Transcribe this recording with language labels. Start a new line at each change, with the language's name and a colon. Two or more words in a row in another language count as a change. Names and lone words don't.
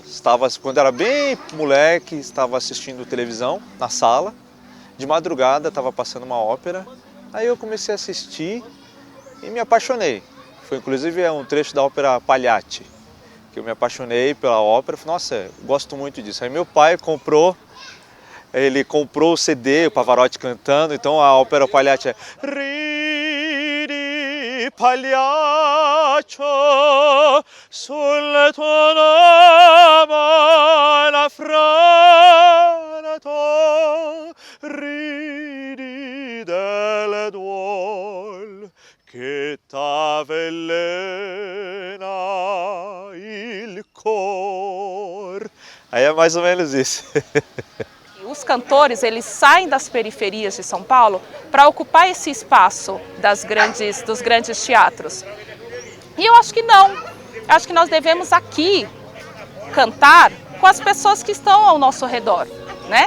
Portuguese: Quando era bem moleque, estava assistindo televisão na sala, de madrugada estava passando uma ópera, aí eu comecei a assistir e me apaixonei. Foi inclusive um trecho da ópera Pagliacci, que eu me apaixonei pela ópera, falei, nossa, eu gosto muito disso. Aí meu pai comprou o CD, o Pavarotti cantando, então a ópera Pagliacci é
Italian: Ridi Pagliaccio sulle tue nome la franato ridi delle duol che t'avvelena il cor.
Portuguese: Aí é mais ou menos isso. Os cantores, eles saem das periferias de São Paulo para ocupar esse espaço dos grandes teatros. E eu acho que não. Acho que nós devemos aqui cantar com as pessoas que estão ao nosso redor, né?